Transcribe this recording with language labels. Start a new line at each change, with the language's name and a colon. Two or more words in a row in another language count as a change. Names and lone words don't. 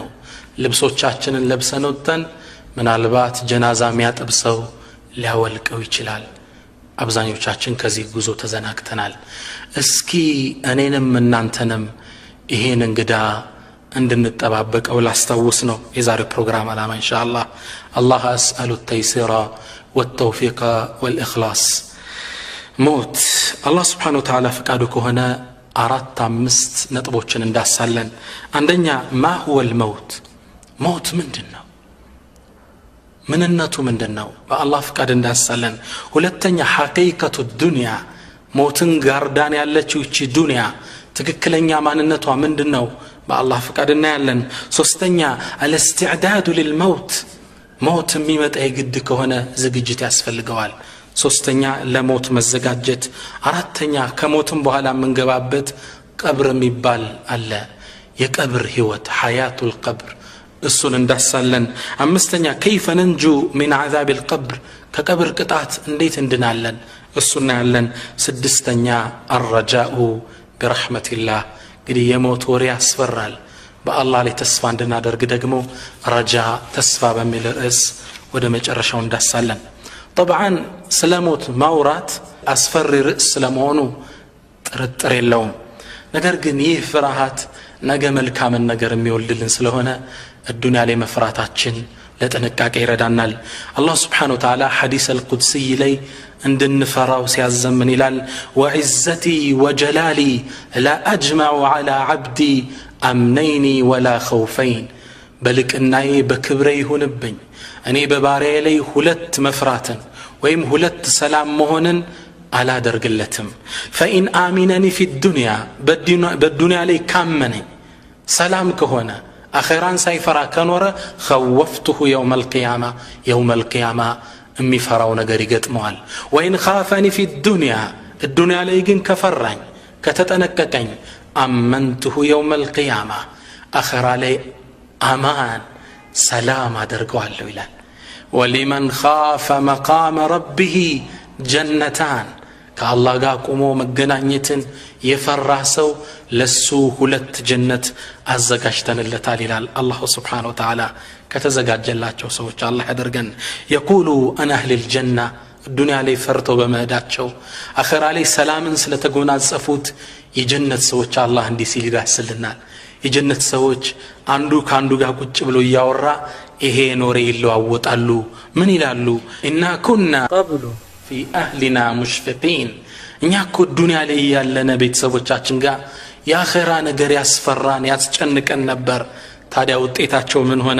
Amharic: ልብሶቻችንን ለብሰን ወጥተን ምናልባት ጀናዛ የሚያጠብሰው ሊያወልቀው ይችላል። አብዛኞቻችን ከዚህ ጉዞ ተዘናግተናል። እስኪ እኔንም እናንተንም ይሄን እንግዳ እንድንጠባበቀው ላስታውስ ነው የዛሬው ፕሮግራም ዓላማ ኢንሻአላህ።
Arabic: الله أسأل التيسير والتوفيق والإخلاص።
Amharic: ሞት አላህ
Arabic: سبحانه وتعالى
Amharic: ፈቃዱ ከሆነ 4-5 ነጥቦችን እንዳሳለን። አንደኛ
Arabic: ما هو الموت؟
Amharic: ሞት ምንድነው? ምንነቱ ምንድነው? በአላህ ፈቃድ እንዳሳለን። ሁለተኛ
Arabic: حقيقة الدنيا
Amharic: ሞትን ጋርዳን ያለችው እቺ ዱንያ ትክክለኛ ማንነቷ ምንድነው? በአላህ ፈቃድ እናያለን። ሶስተኛ
Arabic: الاستعداد للموت
Amharic: ሞት የሚመጣ የግድ ከሆነ ዝግጅት ያስፈልገዋል። ሶስተኛ ለሞት መዘጋጀት። አራተኛ ከሞትም በኋላ መንገባበት ቀብር የሚባል አለ፣ የቀብር ህይወት
Arabic: حياة القبر፣
Amharic: እሱን እንዳሳለን። አምስተኛ
Arabic: كيف ننجو من عذاب القبر
Amharic: ከቀብር ቅጣት እንዴት እንድናለን እሱን ያለን። ስድስተኛ
Arabic: الرجاء برحمة الله
Amharic: እንግዲህ የሞት ወሬ ያስፈራል። በአላህ ላይ ተስፋ እንድናደርግ ደግሞ ረጃ ተስፋ በሚል ርዕስ ወደ መጨረሻው እንዳሳለን። طبعا ስለሞት ማውራት አስፈሪ ርዕስ ስለመሆኑ ጥርጥር የለውም። ነገር ግን ይህ ፍርሃት ነገ መልካምን ነገር የሚወልድልን ስለሆነ الدنيا ላይ መፍራታችን ለጥንቃቄ ይረዳናል። አላህ
Arabic: سبحانه وتعالى حديث القدسي
Amharic: ላይ እንድንፈራው ሲያዘምን ይላል
Arabic: وعزتي وجلالي لا أجمع على عبدي أمنين ولا خوفين
Amharic: በልቅናዬ በክብሬ ይሁንብኝ እኔ በባሪያዬ ላይ ሁለት መፍራትን ወይም ሁለት ሰላም መሆንን አላደርግለትም።
Arabic: فإن آمنني في الدنيا
Amharic: በዱንያ ላይ ካመነኝ ሰላም ከሆነ አኺራን ሳይፈራ ከኖረ خوفته
Arabic: يوم القيامة
Amharic: የሚፈራው ነገር ይገጥመዋል።
Arabic: وإن خافني في الدنيا
Amharic: ላይ ግን ከፈራኝ ከተጠነቀቀኝ
Arabic: أمنته يوم القيامة
Amharic: አኺራ ላይ አማን ሰላም አደርገዋለሁ ይላል።
Arabic: ولمن خاف مقام ربه
Amharic: جنتان ከአላህ ጋር ቆሞ መገናኘትን የፈራ ሰው ለሱ ሁለት ጀነት አዘጋጅተንለታል ይላል አላህ
Arabic: سبحانه وتعالى።
Amharic: ከተዘጋጀላቸው ሰዎች አላህ ያደርገን።
Arabic: يقول أنا أهل الجنة الدنيا
Amharic: ላይ ፈርተው በመሄዳቸው አኺራ ላይ ሰላምን ስለተጎናጸፉት የጀነት ሰዎች አላህ እንዲህ ሲል ይዳስልናል። የጀነት ሰዎች አንዱ ካንዱ ጋር ቁጭ ብሎ ያወራ ይሄ ኖሬ ይለዋወጣሉ። ምን ይላሉ?
Arabic: إنا كنا قبل في أهلنا مشفقين
Amharic: እኛ እኮ ዱንያ ላይ ያለነ ቤተሰቦቻችን ጋር የአኺራ ነገር ያስፈራን ያስጨንቀን ነበር። ታዲያ ውጤታቸው ምን ሆነ?